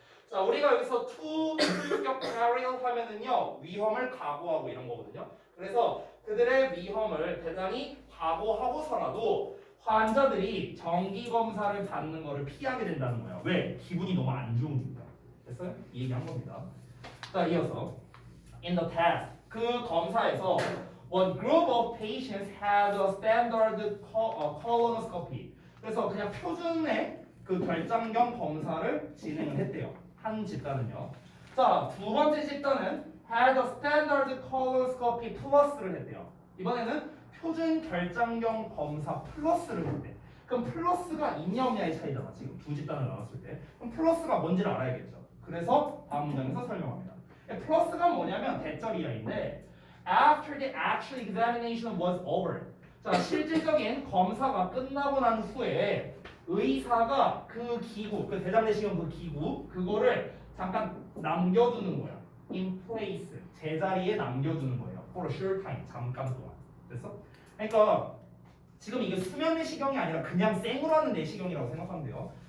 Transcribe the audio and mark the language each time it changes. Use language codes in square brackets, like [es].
[ko] 자, 우리가 여기서 to 출격 peril 하면은요 위험을 각오하고 이런 거거든요. 그래서 그들의 위험을 대단히 각오하고서라도 환자들이 정기 검사를 받는 거를 피하게 된다는 거예요. 왜? 기분이 너무 안 좋으니까. 됐어요? 이 얘기한 겁니다. [en] 자, 이어서 in the test [ko] 그 검사에서 [en] one group of patients had a standard colonoscopy. [ko] 그래서 그냥 표준의 그 결장경 검사를 진행을 했대요. 한 집단은요. 자, 두 번째 집단은 [en] had a standard colonoscopy [ko] 플러스를 했대요. 이번에는 표준 결장경 검사 플러스를 했대. 그럼 플러스가 있냐 없냐의 차이잖아. 지금 두 집단을 나눴을 때. 그럼 플러스가 뭔지를 알아야겠죠. 그래서 다음 문장에서 설명합니다. 플러스가 뭐냐면 대절이야인데 [en] after the actual examination was over. [ko] 자, 실질적인 검사가 끝나고 난 후에 의사가 그 기구, 그 대장내시경 그 기구 그거를 잠깐 남겨두는 거야. [en] in place. [ko] 제자리에 남겨두는 거예요. [en] for a short time. [ko] 잠깐 동안. 됐어? 그러니까 지금 이게 수면 내시경이 아니라 그냥 생으로 하는 내시경이라고 생각하면 돼요.